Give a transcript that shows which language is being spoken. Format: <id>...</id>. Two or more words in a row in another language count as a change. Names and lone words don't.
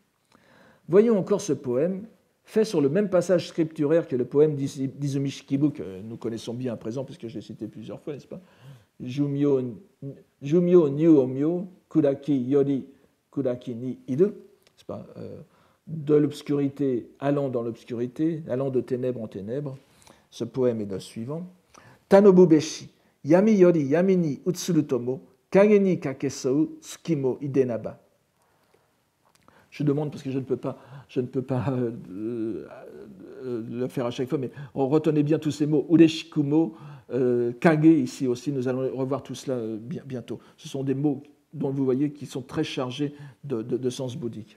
<fr>Voyons encore ce poème, fait sur le même passage scripturaire que le poème d'Izumi Shikibu, que nous connaissons bien à présent, puisque je l'ai cité plusieurs fois, n'est-ce pas?</fr> <ja>従冥入於冥 暗きより暗きに入る,</ja> <fr>n'est-ce pas? De l'obscurité allant dans l'obscurité, allant de ténèbres en ténèbres. Ce poème est le suivant.</fr> <ja>たのぶべし、闇より闇に移るとも、影に掛けそう月も出でなば.</ja> <fr>Je demande, parce que je ne peux pas le faire à chaque fois, mais retenez bien tous ces mots.</fr> <ja>嬉しくも、影,</ja> <fr>ici aussi, nous allons revoir tout cela bientôt. Ce sont des mots dont vous voyez qui sont très chargés de sens bouddhique.</fr>